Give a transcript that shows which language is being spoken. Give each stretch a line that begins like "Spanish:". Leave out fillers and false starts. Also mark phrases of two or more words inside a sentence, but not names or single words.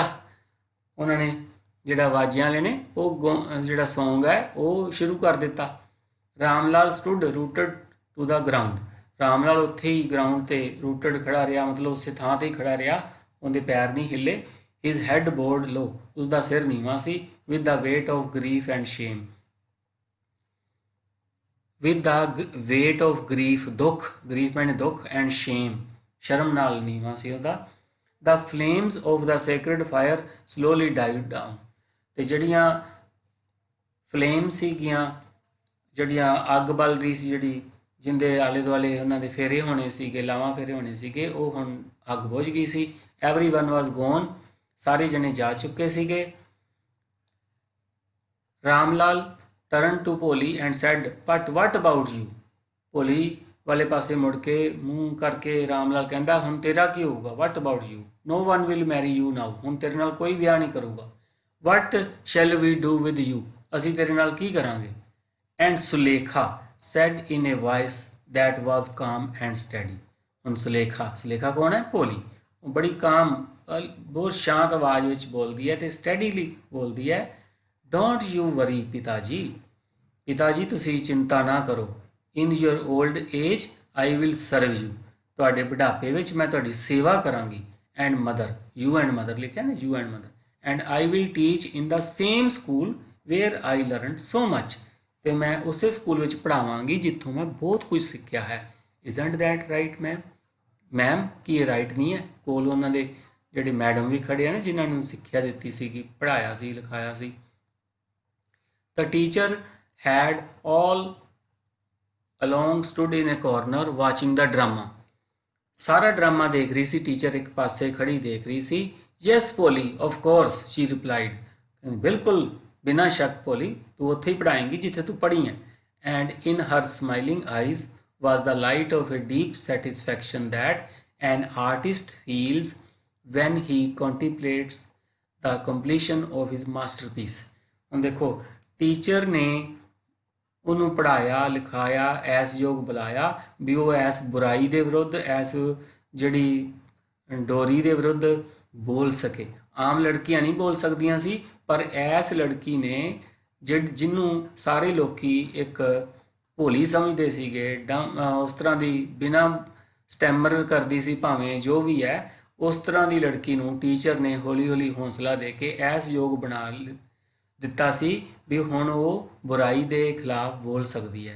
Punjabi: ਉਹਨਾਂ ਨੇ ਜਿਹੜਾ ਵਾਜਿਆਂ ਵਾਲੇ ਨੇ ਉਹ ਜਿਹੜਾ ਸੌਂਗ ਹੈ ਉਹ ਸ਼ੁਰੂ ਕਰ ਦਿੱਤਾ। ਰਾਮਲਾਲ
English: stood rooted to the ground,
Punjabi: ਰਾਮਲਾਲ ਉੱਥੇ ਹੀ ਗਰਾਊਂਡ ਤੇ ਰੂਟਡ ਖੜਾ ਰਿਹਾ, ਮਤਲਬ ਉਸੇ ਥਾਂ ਤੇ ਹੀ ਖੜਾ ਰਿਹਾ, ਉਹਦੇ ਪੈਰ ਨਹੀਂ ਹਿੱਲੇ।
English: his head board low,
Punjabi: ਉਸਦਾ ਸਿਰ ਨੀਵਾਂ ਸੀ।
English: with the weight of grief and shame, with the weight of grief,
Punjabi: ਦੁੱਖ, ਗਰੀਫ ਮੈਨੇ ਦੁੱਖ,
English: and shame,
Punjabi: ਸ਼ਰਮ ਨਾਲ ਨੀਵਾਂ ਸੀ ਉਹਦਾ।
English: the flames of the sacred fire slowly died down,
Punjabi: ਤੇ ਜਿਹੜੀਆਂ ਫਲੇਮ ਸੀਗੀਆਂ, ਜਿਹੜੀਆਂ ਅੱਗ ਬਲ ਰਹੀ ਸੀ, ਜਿਹੜੀ ਜਿੰਦੇ ਆਲੇ ਦੁਆਲੇ ਉਹਨਾਂ ਦੇ ਫੇਰੇ ਹੋਣੇ ਸੀਗੇ, ਲਾਵਾਂ ਫੇਰੇ ਹੋਣੇ ਸੀਗੇ, ਉਹ ਹੁਣ ਅੱਗ ਬੁਝ ਗਈ ਸੀ।
English: everyone was gone,
Punjabi: ਸਾਰੇ ਜਣੇ ਜਾ ਚੁੱਕੇ ਸੀਗੇ।
English: ਰਾਮਲਾਲ turned to Poli and said, but what about you?
Punjabi: ਭੋਲੀ ਵਾਲੇ ਪਾਸੇ ਮੁੜ ਕੇ ਮੂੰਹ ਕਰਕੇ ਰਾਮਲਾਲ ਕਹਿੰਦਾ, ਹੁਣ ਤੇਰਾ ਕੀ ਹੋਊਗਾ?
English: what about you? no one will marry you now,
Punjabi: ਹੁਣ ਤੇਰੇ ਨਾਲ ਕੋਈ ਵਿਆਹ ਨਹੀਂ ਕਰੂਗਾ।
English: what shall we do with you?
Punjabi: ਅਸੀਂ ਤੇਰੇ ਨਾਲ ਕੀ ਕਰਾਂਗੇ?
English: and Sulekha said in a voice that was calm and steady,
Punjabi: ਹੁਣ ਸੁਲੇਖਾ ਕੌਣ ਹੈ? ਭੋਲੀ। ਬੜੀ ਕਾਮ, ਬਹੁਤ ਸ਼ਾਂਤ ਆਵਾਜ਼ ਵਿੱਚ ਬੋਲਦੀ ਹੈ ਤੇ ਸਟੈਡੀਲੀ ਬੋਲਦੀ ਹੈ।
English: don't you worry
Punjabi: पिताजी, ਪਿਤਾਜੀ ਤੁਸੀ ਚਿੰਤਾ ਨਾ ਕਰੋ।
English: in your old age I will serve you,
Punjabi: ਤੁਹਾਡੇ ਬੁਢਾਪੇ ਵਿੱਚ ਮੈਂ ਤੁਹਾਡੀ ਸੇਵਾ ਕਰਾਂਗੀ।
English: and mother, you and mother
Punjabi: ਲਿਖਿਆ ਨਾ,
English: you and mother. and I will teach in the same school where I learned so much,
Punjabi: ਤੇ ਮੈਂ ਉਸੇ ਸਕੂਲ ਵਿੱਚ ਪੜ੍ਹਾਵਾਂਗੀ ਜਿੱਥੋਂ ਮੈਂ ਬਹੁਤ ਕੁਝ ਸਿੱਖਿਆ ਹੈ।
English: isn't that right ma'am?
Punjabi: ਮੈਮ ਕੀ ਇਹ ਰਾਈਟ ਨਹੀਂ ਹੈ? ਕੋਲ ਉਹਨਾਂ ਦੇ ਜਿਹੜੇ ਮੈਡਮ ਵੀ ਖੜੇ ਆ ਨਾ, ਜਿਨ੍ਹਾਂ ਨੂੰ ਸਿੱਖਿਆ ਦਿੱਤੀ ਸੀਗੀ, ਪੜ੍ਹਾਇਆ ਸੀ, ਲਿਖਾਇਆ ਸੀ।
English: The teacher had all along stood in a corner watching the drama.
Punjabi: ਸਾਰਾ ਡਰਾਮਾ ਦੇਖ ਰਹੀ ਸੀ ਟੀਚਰ, ਇੱਕ ਪਾਸੇ ਖੜੀ ਦੇਖ ਰਹੀ ਸੀ।
English: Yes Polly, of course, she replied.
Punjabi: ਬਿਲਕੁਲ ਬਿਨਾਂ ਸ਼ੱਕ ਪੋਲੀ, ਤੂੰ ਉੱਥੇ ਹੀ ਪੜ੍ਹਾਏਂਗੀ ਜਿੱਥੇ ਤੂੰ ਪੜ੍ਹੀ ਹੈ।
English: And in her smiling eyes was the light of a deep satisfaction that an artist feels when he contemplates the completion of his masterpiece.
Punjabi: ਹੁਣ ਦੇਖੋ, ਟੀਚਰ ਨੇ ਉਹਨੂੰ ਪੜ੍ਹਾਇਆ, ਲਿਖਾਇਆ, ਐਸ ਯੋਗ ਬੁਲਾਇਆ ਵੀ ਉਹ ਐਸ ਬੁਰਾਈ ਦੇ ਵਿਰੁੱਧ, ਐਸ ਜਿਹੜੀ ਡੋਰੀ ਦੇ ਵਿਰੁੱਧ ਬੋਲ ਸਕੇ। ਆਮ ਲੜਕੀਆਂ ਨਹੀਂ ਬੋਲ ਸਕਦੀਆਂ ਸੀ, ਪਰ ਐਸ ਲੜਕੀ ਨੇ ਜਿਹਨੂੰ ਸਾਰੇ ਲੋਕੀ ਇੱਕ ਭੋਲੀ ਸਮਝਦੇ ਸੀਗੇ, ਉਸ ਤਰ੍ਹਾਂ ਦੀ ਬਿਨਾਂ ਸਟੈਮਰ ਕਰਦੀ ਸੀ ਭਾਵੇਂ, ਜੋ ਵੀ ਹੈ, ਉਸ ਤਰ੍ਹਾਂ ਦੀ ਲੜਕੀ ਨੂੰ ਟੀਚਰ ਨੇ ਹੌਲੀ ਹੌਲੀ ਹੌਸਲਾ ਦੇ ਕੇ ਐਸ ਯੋਗ ਬਣਾ ਦਿੱਤਾ ਸੀ ਵੀ ਹੁਣ ਉਹ ਬੁਰਾਈ ਦੇ ਖਿਲਾਫ ਬੋਲ ਸਕਦੀ ਹੈ।